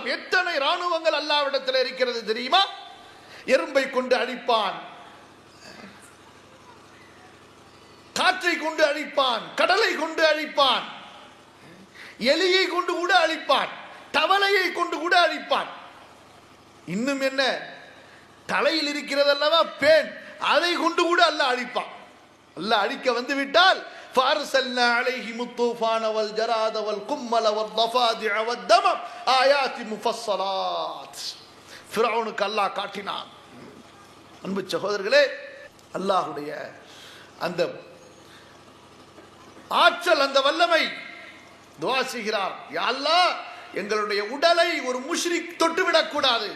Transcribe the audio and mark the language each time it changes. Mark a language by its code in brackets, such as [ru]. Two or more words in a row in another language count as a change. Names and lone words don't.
[ta] எத்தனை ராணுவங்கள் அல்லாஹ்விடத்தில் இருக்கிறது தெரியுமா? எறும்பை கொண்டு அழிப்பான், காற்றை கொண்டு அழிப்பான், கடலை கொண்டு அழிப்பான், எலியை கொண்டு கூட அழிப்பான், தவளையை கொண்டு கூட அழிப்பான். இன்னும் என்ன, தலையில் இருக்கிறது அல்லவா பேன், அதை கொண்டு கூட அல்லாஹ் அழிப்பான். அல்லாஹ் அழிக்க வந்து விட்டால் [ar] فارسلنا عليهم الطوفان والجراد والقمل والضفادع والدم آيات مفصلات. [ta] ஃபிரௌனுக்கு அல்லாஹ் காட்டினான். அன்பு சகோதரர்களே, அல்லாஹ்வுடைய அந்த ஆற்றல், அந்த வல்லமை. துஆ செய்கிறார், [ar] يا الله, [ta] எங்களுடைய உடலை ஒரு முஷ்ரிக் தொட்டுவிடக் கூடாது.